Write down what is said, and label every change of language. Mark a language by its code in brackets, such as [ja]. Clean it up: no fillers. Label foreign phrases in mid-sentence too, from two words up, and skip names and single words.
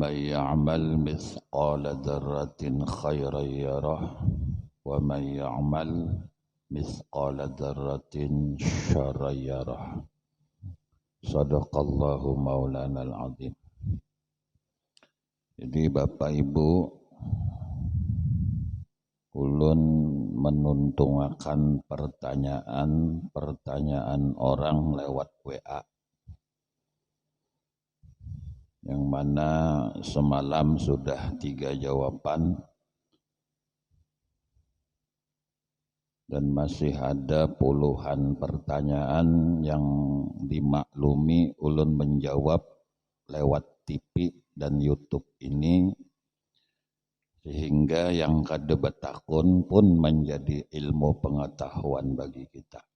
[ar] يعمل مثقال ذرة خيرا يره ومن يعمل مثقال ذرة شرا يره. صدق الله مولانا العظيم. [bjn] Jadi Bapak Ibu, ulun menuntungakan pertanyaan orang lewat WA, yang mana semalam sudah 3 jawaban dan masih ada puluhan pertanyaan yang dimaklumi ulun menjawab lewat TV dan YouTube ini, sehingga yang kada betakun pun menjadi ilmu pengetahuan bagi kita.